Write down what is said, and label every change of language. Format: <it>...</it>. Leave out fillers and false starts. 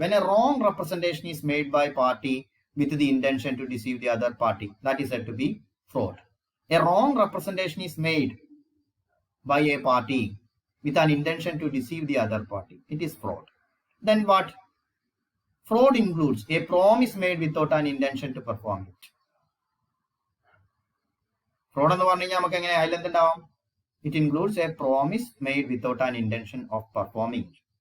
<en>when a wrong representation is made by party with the intention to deceive the other party, that is said to be fraud. A wrong representation is made by a party with an intention to deceive the other party, it is fraud. Then what? Fraud includes a promise made without an intention to perform it.</en> <ml>fraud എന്ന് പറഞ്ഞു കഴിഞ്ഞാൽ നമുക്ക് എങ്ങനെ അതിലെന്തുണ്ടാവും?</ml> <en>It includes a promise made without an intention of performing it.</en>